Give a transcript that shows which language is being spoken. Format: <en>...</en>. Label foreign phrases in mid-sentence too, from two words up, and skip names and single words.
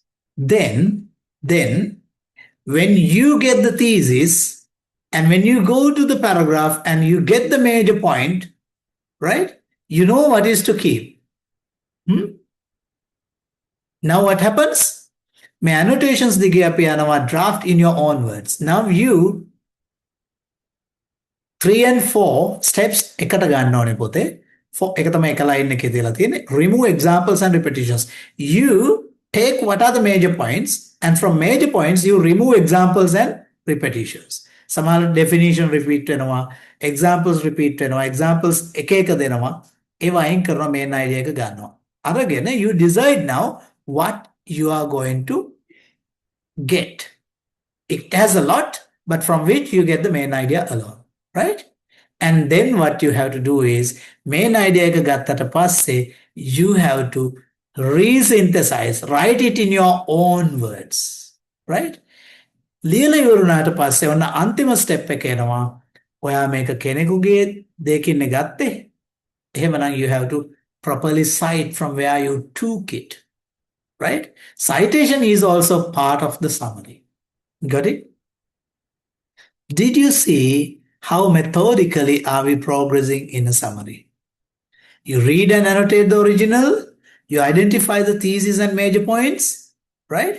<en>Then when you get the thesis and when you go to the paragraph and you get the major point, right? You know what is to keep. Now what happens? My annotations</en> <si>දිගේ අපි යනවා</si> <en>draft in your own words. Now you 3 and 4 steps</en> <si>එකට ගන්න ඕනේ පොතේ. එක තමයි එක line එකේ තියලා තියෙන්නේ.</si> <en>Remove examples and repetitions. You take what are the major points and from major points you remove examples and repetitions.</en> <si>සමහර</si> <en>definition repeat</en> <si>වෙනවා,</si> <en>examples repeat</en> <si>වෙනවා, examples එක එක දෙනවා. ඒවා අයින් කරනවා</si> <en>main idea</en> <si>එක ගන්නවා. අරගෙන</si> <en>you decide now what you are going to get. It has a lot, but from which you get the main idea alone, right? And then what you have to do is main idea</en> <si>එක ගත්තට පස්සේ</si> <en>you have to re-synthesize, write it in your own words, right?</en> <si>ලියලා ඉවරුණාට පස්සේ ඔන්න අන්තිම ස්ටෙප් එක එනවා. ඔයා මේක කෙනෙකුගේ දෙකින් ගත්තේ.</si> <en>එහෙමනම් you have to properly cite from where you took it, right? Citation is also part of the summary. Got it? Did you see how methodically are we progressing in a summary? You read and annotate the original, you identify the thesis and major points, right?</en>